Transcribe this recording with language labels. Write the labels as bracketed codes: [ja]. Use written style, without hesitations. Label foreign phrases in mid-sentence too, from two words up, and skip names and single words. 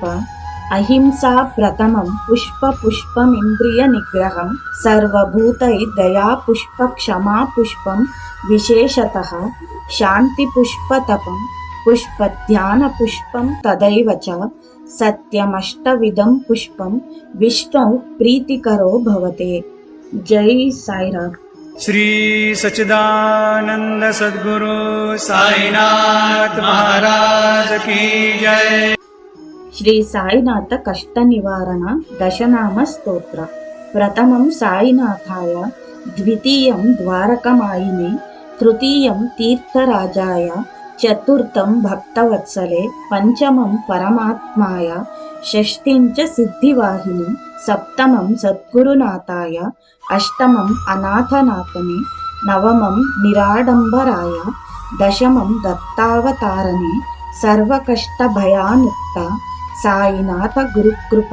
[sa] అహింసా ప్రథమం పుష్పమింద్రియ నిగ్రహం, సర్వభూతై దయా పుష్ప క్షమా పుష్పం విశేషతః, శాంతి పుష్పతపం పుష్పధ్యాన పుష్పం తదైవ చ, సత్యమష్టవిధం పుష్పం విష్ణౌ ప్రీతికరో భవతే. [hi] జై సాయిరామ్. श्री सच्चिदानंद सद्गुरु साईनाथ महाराज की जय। [sa] శ్రీ సాయినాథ కష్ట నివారణ దశనామ స్తోత్ర. ప్రథమం సాయినాథాయ, ద్వితీయం ద్వారకమాయిని, తృతీయం తీర్థరాజాయ, చతుర్థం భక్తవత్సలే, పంచమం పరమాత్మాయ, షష్ఠిం చ సిద్ధివాహిని, సప్తమం సద్గురునాథాయ, అష్టమం అనాథనాథనే, నవమం నిరాడంబరాయ, దశమం దత్తావతారణే, సర్వకష్టభయానుక్త సాయినాథ గురుకృప.